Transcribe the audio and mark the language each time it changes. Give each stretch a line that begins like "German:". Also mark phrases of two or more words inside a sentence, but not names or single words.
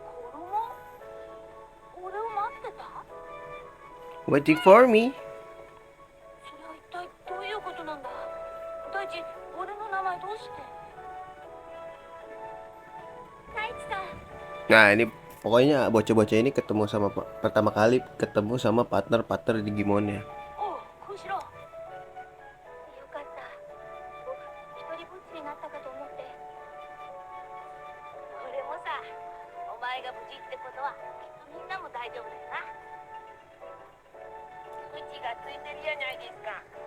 English: Waiting for me.
Japanese: ち俺の名前どうして？太一さん。
Indonesian: Nah ini pokoknya bocah-bocah ini ketemu sama pertama kali ketemu sama partner-partner di Gimon ya.
Japanese: おう、小四郎。よかった。僕一人ぼっちになったかと思って。俺もさ、お前が無事ってことはきっとみんなも大丈夫だよな。うちがついてるやないですか。